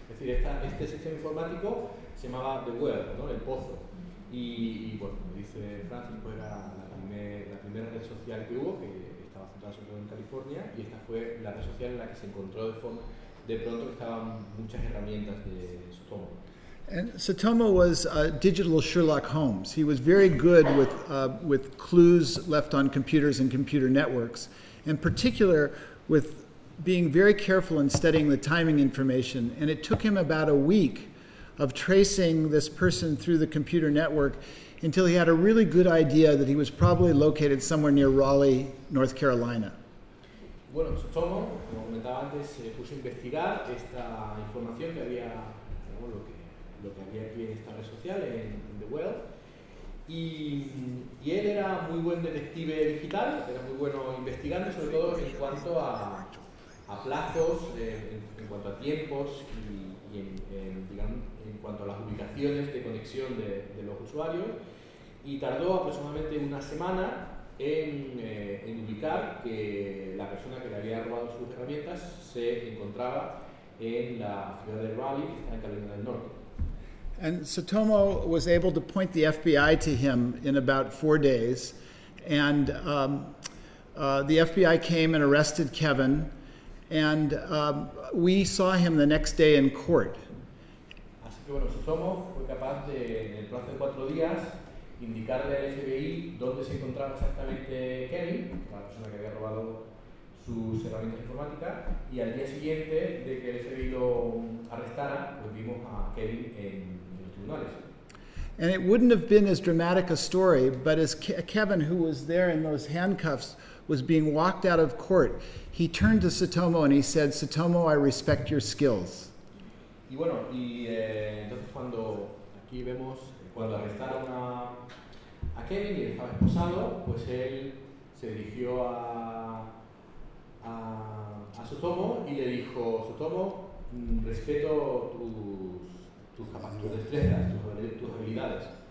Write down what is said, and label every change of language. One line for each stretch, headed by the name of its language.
Spanish: Sí, es decir, este sistema informático se llamaba The Well, ¿no? El Pozo. Y como dice Francis, pues era la primera red social que hubo, que estaba centrada sobre todo en California, y esta fue la red social en la que se encontró de pronto estaban muchas herramientas de Sutomo.
English: And Sutomo was a digital Sherlock Holmes. He was very good with clues left on computers and computer networks, in particular with being very careful in studying the timing information. And it took him about a week of tracing this person through the computer network until he had a really good idea that he was probably located somewhere near Raleigh, North Carolina.
Spanish: Bueno, Sutomo, como comentaba antes, se puso a investigar esta información que había, lo que había aquí en esta red social, en The Well, y él era muy buen detective digital, era muy bueno investigando, sobre todo en cuanto a plazos, en cuanto a tiempos y en cuanto a las ubicaciones de conexión de los usuarios, y tardó aproximadamente una semana en ubicar que la persona que le había robado sus herramientas se encontraba en la ciudad de Raleigh, que está en Carolina del Norte.
English: And Sutomo was able to point the FBI to him in about 4 days, and the FBI came and arrested Kevin, and we saw him the next day in court.
Spanish: Así que bueno, Sutomo fue capaz de, en el plazo de 4 días, indicarle al FBI dónde se encontraba exactamente Kevin, la persona que había robado sus herramientas informáticas, y al día siguiente de que el FBI lo arrestara, pues vimos a Kevin en...
English: And it wouldn't have been as dramatic a story, but as Kevin, who was there in those handcuffs, was being walked out of court, he turned to Sutomo and he said, "Sutomo, I respect your skills."
Spanish: Y bueno, y entonces cuando aquí vemos cuando arrestaron a Kevin y estaba esposado, pues él se dirigió a Sutomo y le dijo, "Sutomo, respeto tus habilidades.